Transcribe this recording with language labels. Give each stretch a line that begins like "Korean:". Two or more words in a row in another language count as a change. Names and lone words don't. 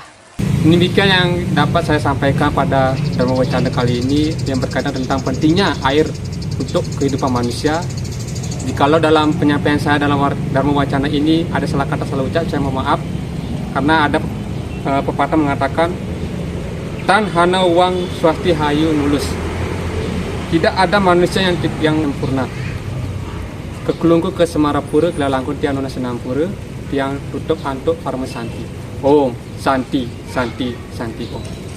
Indonesian: Demikian yang dapat saya sampaikan pada Dharma Wacana kali ini yang berkaitan tentang pentingnya air untuk kehidupan manusia. Jikalau dalam penyampaian saya dalam Dharma Wacana ini ada salah kata salah ucap, saya mohon maaf. Karena ada pepatah mengatakan,
Kawi: tan hana uang swasti hayu nulus.
Indonesian: Tidak ada manusia yang sempurna.
Balinese: Kekulungku ke Semarapura, kelalangku tiang nona senampura, tiang tutup antuk parma santi.
Sanskrit: Om, santi, santi, santi om.